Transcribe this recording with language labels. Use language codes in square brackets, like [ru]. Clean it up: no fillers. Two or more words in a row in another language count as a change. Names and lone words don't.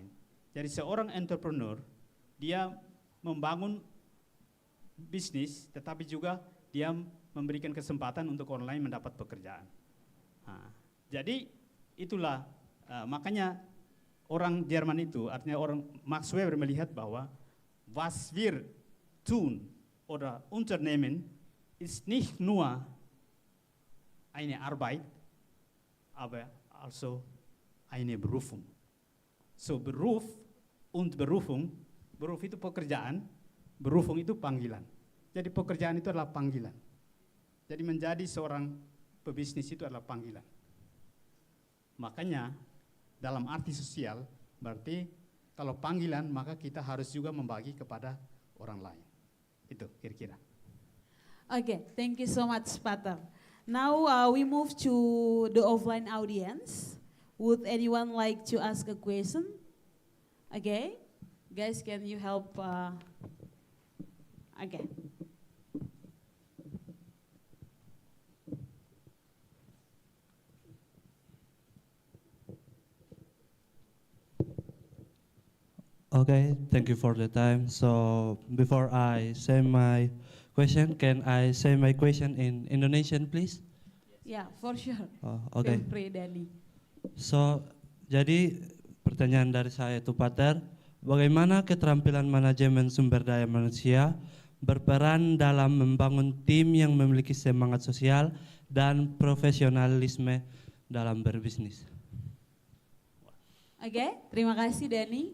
[id] Jadi seorang entrepreneur, dia membangun bisnis, tetapi juga dia memberikan kesempatan untuk orang lain mendapat pekerjaan. Jadi itulah makanya orang Jerman itu, artinya orang Max Weber melihat bahwa [de] was wir tun oder unternehmen ist nicht nur eine Arbeit, aber also eine Berufung. [id] So [de] Beruf und Berufung, [id] Beruf itu pekerjaan, Berufung itu panggilan. Jadi pekerjaan itu adalah panggilan. Jadi menjadi seorang pebisnis itu adalah panggilan. Makanya dalam arti sosial berarti kalau panggilan maka kita harus juga membagi kepada orang lain. Itu kira-kira. [en] Okay, thank you so much, Pater. Now we move to the offline audience. Would anyone like to ask a question? Okay, guys, can you help? Okay. Okay, thank you for the time. So before I say my question, can I say my question in Indonesian, please? Yeah, for sure. Okay. Feel free, Dani. So, [id] jadi pertanyaan dari saya itu, Pater, bagaimana keterampilan manajemen sumber daya manusia berperan dalam membangun tim yang memiliki semangat sosial dan profesionalisme dalam berbisnis? Oke, terima kasih, Dani.